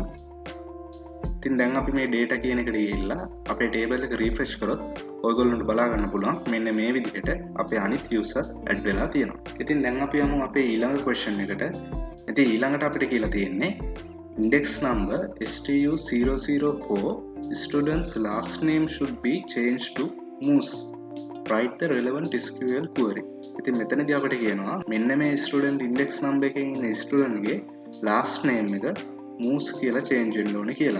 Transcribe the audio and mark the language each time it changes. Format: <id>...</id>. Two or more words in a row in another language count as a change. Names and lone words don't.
<si>ඉතින් දැන් අපි මේ data කියන එකට ගිහිල්ලා අපේ table එක refresh කරොත් ඔයගොල්ලන්ට බලා ගන්න පුළුවන් මෙන්න මේ විදිහට අපේ අනිත් user add වෙලා තියෙනවා. ඉතින් දැන් අපි යමු අපේ ඊළඟ question එකට. ඉතින් ඊළඟට අපිට කියලා තියෙන්නේ</si> <en>index number STU004 student's last name should be changed to Moose. Write the relevant SQL query.</en> <si>ඉතින් මෙතනදී අපිට කියනවා මෙන්න මේ student</si> <en>index number</en> <si>එකේ ඉන්න student ගේ</si> <en>last name</en> <si>එක Moose කියලා change වෙන්න ඕනේ කියලා.</si>